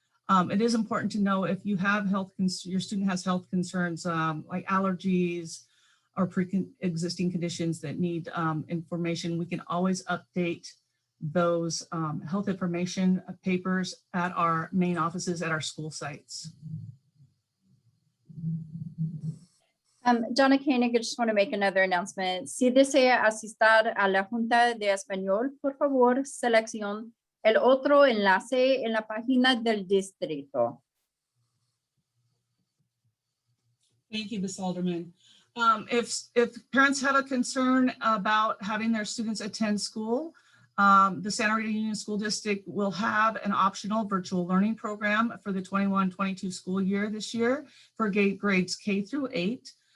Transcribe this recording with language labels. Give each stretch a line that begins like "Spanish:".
English: It is important to know if you have your student has health concerns like allergies, or pre-existing conditions that need information, we can always update those health information papers at our main offices at our school sites. Donna Koenig, I just want to make another announcement.
Spanish: Si desea asistir a la Junta de Español, por favor, seleccione el otro enlace en la página del distrito.
English: Thank you, Ms. Alderman. If parents have a concern about having their students attend school, the Santa Rita Union School District will have an optional virtual learning program for the 21-22 school year this year for grades K through 8.